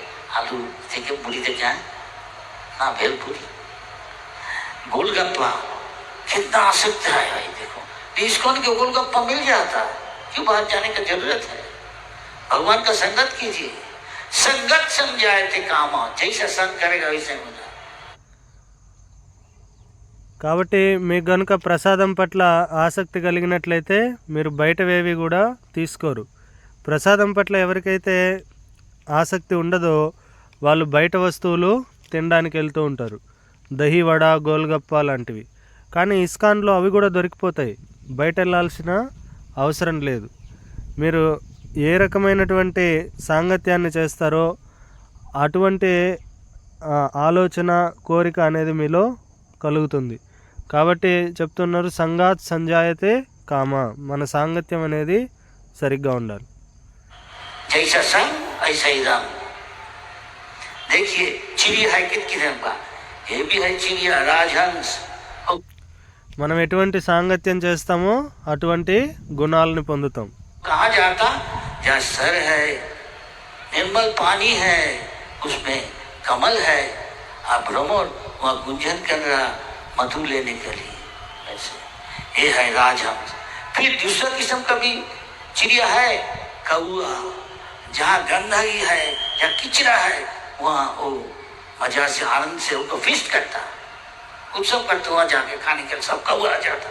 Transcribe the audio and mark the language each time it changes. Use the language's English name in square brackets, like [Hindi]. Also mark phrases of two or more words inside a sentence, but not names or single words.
[Hindi] आलू देखे पूरी देखे हैं ना, भेलपुरी, गोलगप्पा, कितना आसक्त है भाई। देखो इस्कॉन के गोलगप्पा मिल जाता है, क्यों बाहर जाने की जरूरत है? भगवान का संगत कीजिए, संगत समझाए थे काम, जैसा संग करेगा वैसे हो जाए। [Telugu] కాబట్టి మీకు గనుక ప్రసాదం పట్ల ఆసక్తి కలిగినట్లయితే మీరు బయటవేవి కూడా తీసుకోరు. ప్రసాదం పట్ల ఎవరికైతే ఆసక్తి ఉండదో వాళ్ళు బయట వస్తువులు తినడానికి వెళ్తూ ఉంటారు, దహి వడ, గోల్గప్ప లాంటివి. కానీ ఇస్కాన్లో అవి కూడా దొరికిపోతాయి, బయట వెళ్ళాల్సిన అవసరం లేదు. మీరు ఏ రకమైనటువంటి సాంగత్యాన్ని చేస్తారో అటువంటి ఆలోచన, కోరిక అనేది మీలో కలుగుతుంది. కాబట్టి చెప్తున్నారు, [Sanskrit] సంగాత్ సంజాయతే కామ, [Telugu] మన సాంగత్యం అనేది సరిగ్గా ఉండాలి. [Hindi] जैसा संग ऐसा ही रंग। देखिए चिड़िया है कितनी रंग का, ये भी है चिड़िया राजहंस। [Telugu] మనం ఎటువంటి సాంగత్యం చేస్తామో అటువంటి గుణాలను పొందుతాం. [Hindi] कहाँ जाता? जहाँ सर है, निर्मल पानी है, उसमें कमल है, आप भ्रमर वहाँ गुंजन कर रहा मधु लेने के लिए, ऐसे ये है राजहंस। फिर दूसरा किस्म का भी चिड़िया है, कौआ, जहाँ गंदगी है या किचरा है वहाँ वो मजा से आनंद से उनको फिस्ट करता, उत्सव करते, वहाँ जाके खाने के सब कौआ आ जाता।